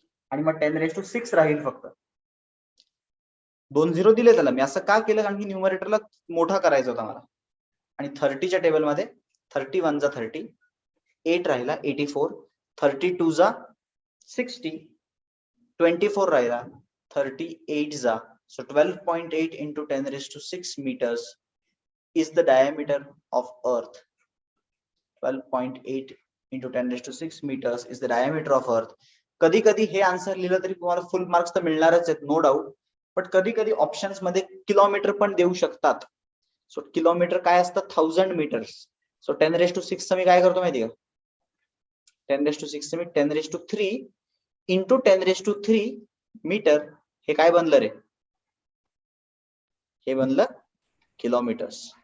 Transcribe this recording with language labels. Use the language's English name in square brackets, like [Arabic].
[Marathi] आणि मग 10⁶ राहील फक्त. 2 झिरो दिले त्याला मी. असं का केलं, कारण की न्यूमरेटरला मोठा करायचा होता मला. आणि 30च्या टेबलमध्ये 30 1 जा 30, 8 राहिला 84, 32 जा 60, 24 राहिला 38 जा. [English] So 12.8 into 10⁶ meters is the diameter of Earth. 12.8 into 10⁶ meters is the diameter of Earth. [Marathi] कधी कधी हे आन्सर लिहिलं तरी तुम्हाला फुल मार्क्स तर मिळणारच आहेत, [English] No doubt. [Marathi] बट कधी कधी ऑप्शन्स मध्ये किलोमीटर पण देऊ शकतात. सो किलोमीटर काय असतं, 1000 मीटर्स. सो 10⁶ मी काय करतो माहिती का, 10⁶ मी 10�3 इंटू 10�3 मीटर, हे काय बनलं रे, हे बनलं किलोमीटर्स.